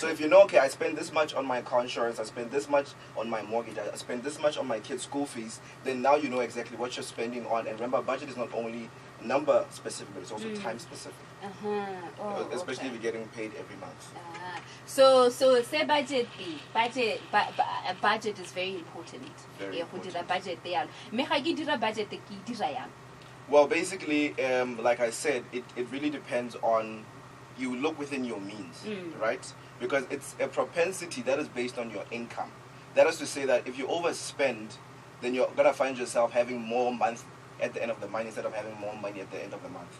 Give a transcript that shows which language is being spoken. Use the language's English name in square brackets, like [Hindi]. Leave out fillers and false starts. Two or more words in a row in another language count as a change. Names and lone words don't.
[English] So if you know, okay, I spend this much on my car insurance, I spend this much on my mortgage, I spend this much on my kids' school fees, then now you know exactly what you're spending on. And remember, budget is not only number specific, but it's also time specific. Oh, Especially okay. if you're getting paid every month. So say budget budget is very important. Very important. Budget there. [Tswana] Me ga ke dira budget ke dira yang. [English] Well, basically, like I said, it really depends on, you look within your means, right? Because it's a propensity that is based on your income. That is to say that if you overspend, then you're going to find yourself having more month at the end of the month instead of having more money at the end of the month.